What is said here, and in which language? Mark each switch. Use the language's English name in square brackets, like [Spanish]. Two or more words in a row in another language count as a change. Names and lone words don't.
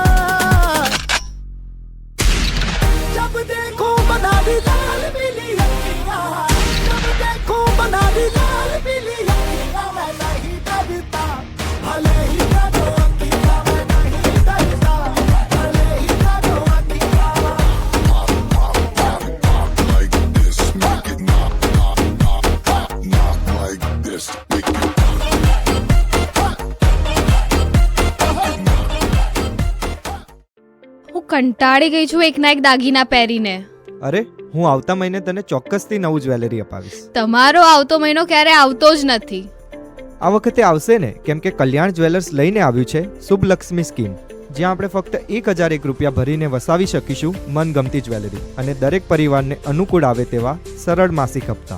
[Hindi] जब देखो बनारी लाल मिली अखियाँ जब देखो बनारी लाल मिली अखियाँ मैं नहीं डरता भले ही काटो अखियाँ मैं नहीं डरता भले ही काटो अखियाँ [English] Pop like this, make it knock like this, make it [Gujarati] હું કંટાળી ગઈ છું એકના એક દાગીના પહેરીને. અરે હું આવતા મહિને તને ચોક્કસથી નવું જ્વેલરી અપાવીશ. તમારો આવતો મહિનો ક્યારે આવતો જ નથી. આ વખતે આવશે ને, કેમ કે કલ્યાણ જ્વેલર્સ લઈને આવ્યું છે શુભ લક્ષ્મી સ્કીમ, જ્યાં આપણે ફક્ત 1001 રૂપિયા ભરીને વસાવી શકીશું મનગમતી જ્વેલરી અને દરેક પરિવારને અનુકૂળ આવે તેવા સરળ માસિક હપ્તા.